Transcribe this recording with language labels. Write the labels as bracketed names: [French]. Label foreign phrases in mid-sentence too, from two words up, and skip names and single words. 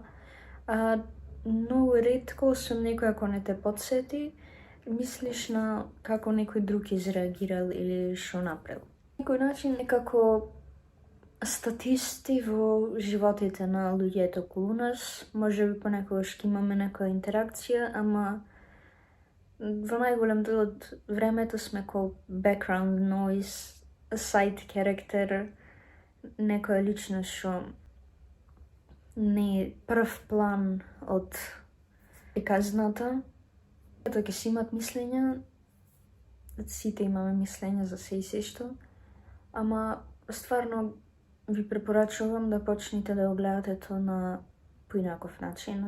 [Macedonian] Многу ретко, освен некој ако не те подсети, мислиш на како некој друг изреагирал или што направил. На некој начин некако статисти во животите на луѓето околу нас, може би понекогаш ќе имаме некоја интеракција, ама во најголем дел од времето сме ко [English] background noise, side character, [Macedonian] некоја личност што не е прв план од приказната. Тоа ќе си имат мислења, сите имаме мислења за се и се што, ама стварно ви препорачувам да почнете да го гледате тоа на поинаков начин.